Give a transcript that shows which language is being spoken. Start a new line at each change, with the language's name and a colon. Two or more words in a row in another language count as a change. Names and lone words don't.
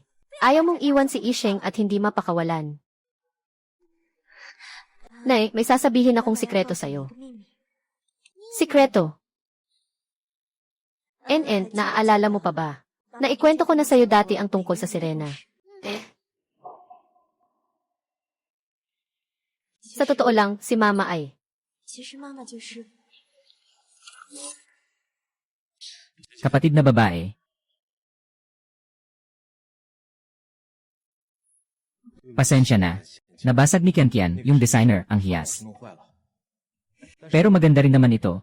Filipino: Ayaw mong iwan si Isheng at hindi mapakawalan. Nay, may sasabihin akong sikreto sa'yo. Sikreto. En, naaalala mo pa ba? Naikwento ko na sa'yo dati ang tungkol sa sirena. Sa totoo lang, si Mama ay.
Chinese: 其实妈妈就是。
Filipino: Kapatid na babae. Pasensya na. Nabasag ni Kian yung designer, ang hiyas. Pero maganda rin naman ito.